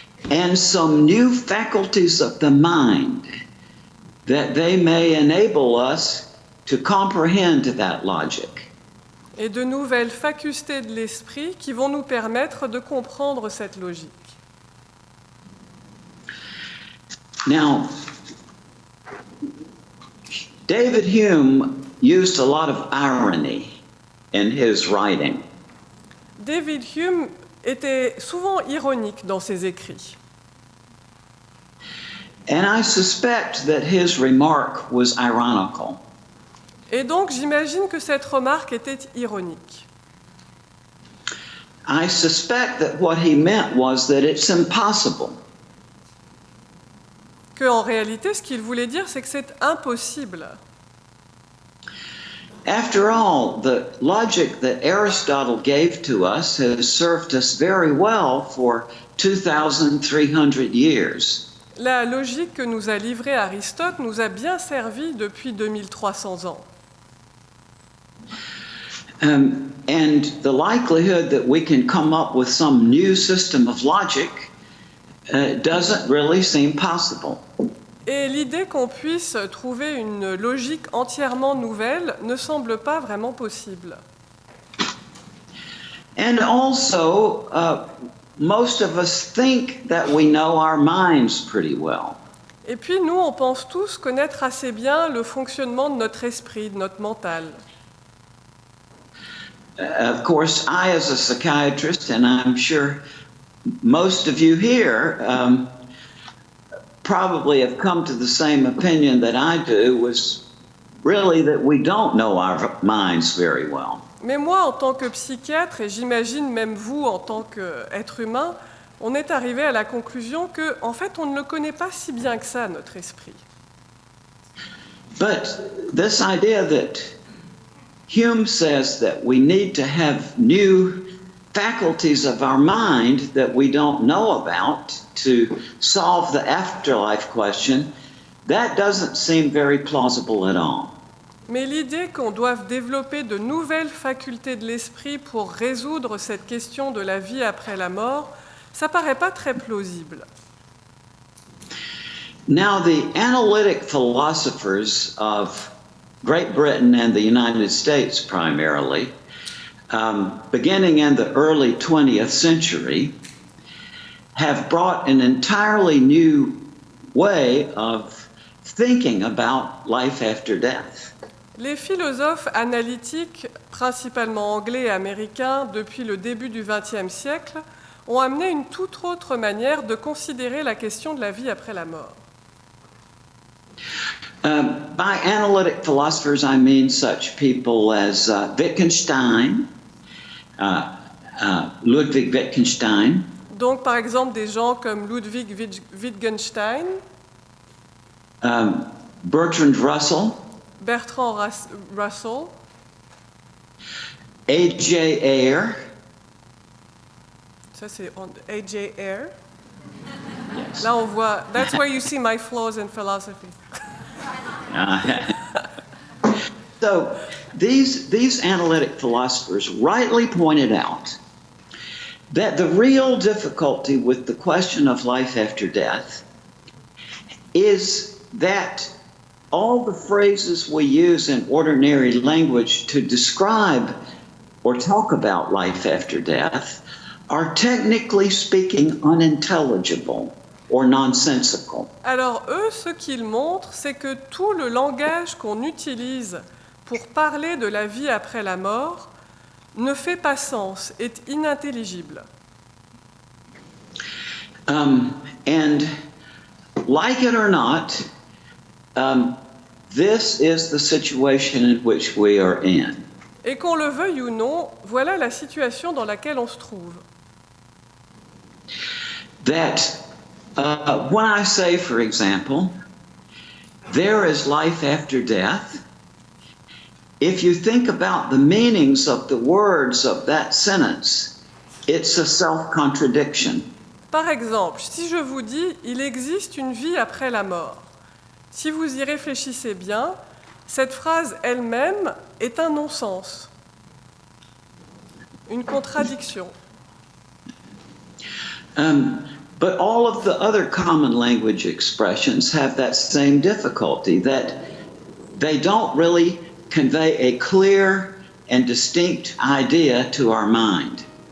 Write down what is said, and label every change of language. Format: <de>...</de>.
<en>And some new faculties of the mind that they may enable us to comprehend that logic.</en> <fr>Et de nouvelles facultés de l'esprit qui vont nous permettre de comprendre cette logique.</fr> <en>Now, David Hume used a lot of irony in his writing.</en> <fr>David Hume était souvent ironique dans ses écrits.</fr> <en>And I suspect that his remark was ironical.</en> <fr>Et donc j'imagine que cette remarque était ironique.</fr> <en>I suspect that what he meant was that it's impossible.</en> <fr>Que en réalité, ce qu'il voulait dire, c'est que c'est impossible.</fr> <en>After all, the logic that Aristotle gave to us has served us very well for 2,300 years.</en> <fr>La logique que nous a livrée Aristote nous a bien servi depuis 2300 ans.</fr> <en>And the likelihood that we can come up with some new system of logic doesn't really seem possible.</en> <fr>Et l'idée qu'on puisse trouver une logique entièrement nouvelle ne semble pas vraiment possible.</fr> <en>And also, most of us think that we know our minds pretty well.</en> <fr>Et puis nous, on pense tous connaître assez bien le fonctionnement de notre esprit, de notre mental.</fr> <en>Of course, I, as a psychiatrist, and I'm sure most of you here probably have come to the same opinion that I do, was really that we don't know our minds very well.</en> <fr>Mais moi, en tant que psychiatre, et j'imagine même vous en tant qu'être humain, on est arrivé à la conclusion que, en fait, on ne le connaît pas si bien que ça, notre esprit.</fr> <en>But this idea that Hume says that we need to have new faculties of our mind that we don't know about to solve the afterlife question. That doesn't seem very plausible at all.</en> <fr>Mais l'idée qu'on doive développer de nouvelles facultés de l'esprit pour résoudre cette question de la vie après la mort, ça paraît pas très plausible.</fr> <en>Now, the analytic philosophers of Great Britain and the United States primarily, beginning in the early 20th century, have brought an entirely new way of thinking about life after death.</en> <fr>Les philosophes analytiques, principalement anglais et américains, depuis le début du XXe siècle, ont amené une toute autre manière de considérer la question de la vie après la mort.</fr> <en>By analytic philosophers, I mean such people as Wittgenstein, Ludwig Wittgenstein.</en> <fr>Donc, par exemple, des gens comme Ludwig Wittgenstein,</fr> <en>Bertrand Russell,</en> <fr>Bertrand Russell,</fr> <en>A.J. Ayer.</en> <fr>Ça c'est A.J. Ayer.</fr> <en>Yes.</en> <fr>Là, on voit.</fr> <en>That's where you see my flaws in philosophy. So these analytic philosophers rightly pointed out that the real difficulty with the question of life after death is that all the phrases we use in ordinary language to describe or talk about life after death are technically speaking unintelligible or nonsensical.</en> <fr>Alors eux, ce qu'ils montrent, c'est que tout le langage qu'on utilise pour parler de la vie après la mort ne fait pas sens, est inintelligible.</fr> <en>And like it or not, this is the situation in which we are in.</en> <fr>Et qu'on le veuille ou non, voilà la situation dans laquelle on se trouve.</fr> <en>That when I say, for example, there is life after death, if you think about the meanings of the words of that sentence, it's a self-contradiction.</en> <fr>Par exemple, si je vous dis « il existe une vie après la mort », si vous y réfléchissez bien, cette phrase elle-même est un non-sens, une contradiction.</fr> <en>But all of the other common language expressions have that same difficulty, that they don't really convey a clear and distinct idea to our mind.</en>